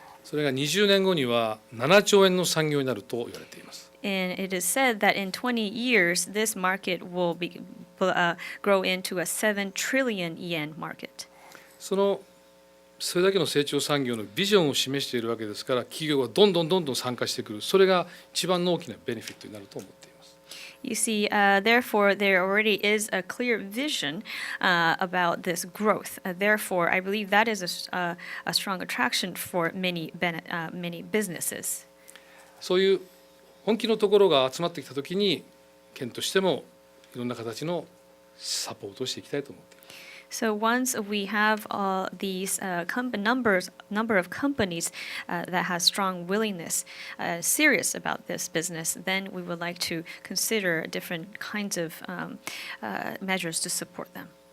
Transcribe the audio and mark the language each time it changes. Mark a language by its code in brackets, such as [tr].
[ja] それが20年後には7兆円の産業になると言われています。 [en] And it is said that in 20 years, this market will grow into a 7 trillion yen market. [ja] それだけの成長産業のビジョンを示しているわけですから、企業がどんどん参加してくる、それが一番の大きなベネフィットになると思っています。 [en] You see, therefore, there already is a clear vision about this growth. Therefore, I believe that is a strong attraction for many businesses. [ja] そういう本気のところが集まってきたときに、県としてもいろんな形のサポートをしていきたいと思っています。 [en] So once we have these number of companies that has strong willingness, serious about this business, then we would like to consider different kinds of measures to support them.